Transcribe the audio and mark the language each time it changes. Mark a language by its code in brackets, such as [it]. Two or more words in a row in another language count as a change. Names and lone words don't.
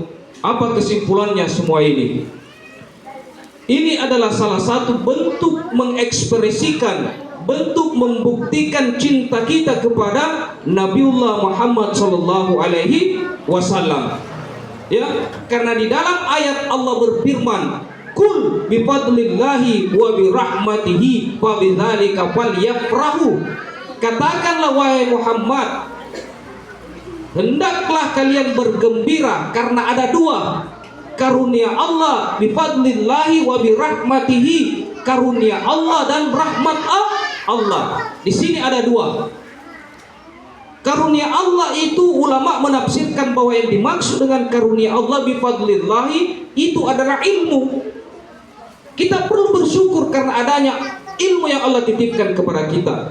[id] Apa kesimpulannya semua ini? Ini adalah salah satu bentuk mengekspresikan, bentuk membuktikan cinta kita kepada Nabiullah Muhammad [ar] صلى الله عليه وسلم. [id] Ya, karena di dalam ayat Allah berfirman, [ar] "قل بفضل الله وبرحمته فبذلك فليفرحوا." [id] Katakanlah wahai Muhammad, hendaklah kalian bergembira karena ada dua karunia Allah, [ar] بفضل الله وبرحمته, [id] karunia Allah dan rahmat Allah. Di sini ada dua. Karunia Allah itu ulama menafsirkan bahwa yang dimaksud dengan karunia Allah [ar] بفضل الله [id] itu adalah ilmu. Kita perlu bersyukur karena adanya ilmu yang Allah titipkan kepada kita.